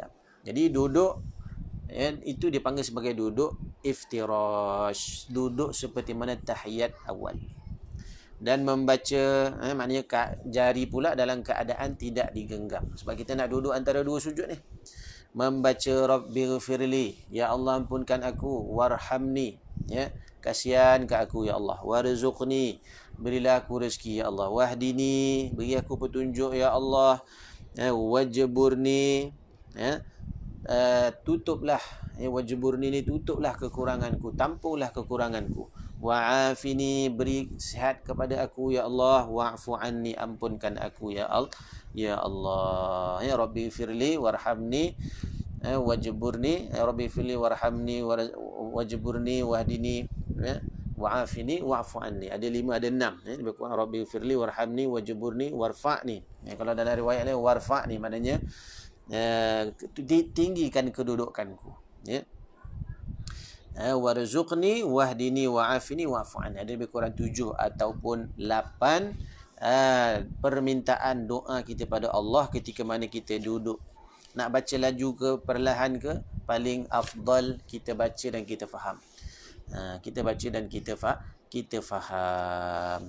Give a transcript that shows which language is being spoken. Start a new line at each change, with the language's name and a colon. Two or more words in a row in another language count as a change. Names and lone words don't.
Malay: Jadi duduk, ya, itu dipanggil sebagai duduk iftirash, duduk seperti mana tahiyat awal. Dan membaca, maknanya jari pula dalam keadaan tidak digenggam, sebab kita nak duduk antara dua sujud ni. Membaca Rabbighfirli, ya Allah ampunkan aku, warhamni, ya, kasihan ke aku ya Allah, warzuqni, berilah aku rezeki ya Allah, wahdini, beri aku petunjuk ya Allah, wajburni, ya, tutuplah, ya, wajburni ni tutuplah kekuranganku, tampunglah kekuranganku, wa'afini, beri sihat kepada aku ya Allah,
Arabic: واعف عني,
Malay: ampunkan aku ya Allah, ya Allah,
Arabic: يا رب اغفر لي وارحمني واجبرني يا رب اغفر لي وارحمني واجبرني واهدني يا وعافني واعف عني.
Malay: Ada 5, ada 6, ya. Lebih kurang
Arabic: رب اغفر لي وارحمني واجبرني وارفعني,
Malay: ya. Kalau dalam riwayat lain warfa'ni, maknanya tinggikan kedudukanku, ya.
Arabic: وارزقني واهدني وعافني واعف عني.
Malay: Ada lebih kurang 7 ataupun 8 permintaan doa kita pada Allah ketika mana kita duduk. Nak baca laju ke perlahan ke, paling afdal kita baca dan kita faham. Kita baca dan kita faham.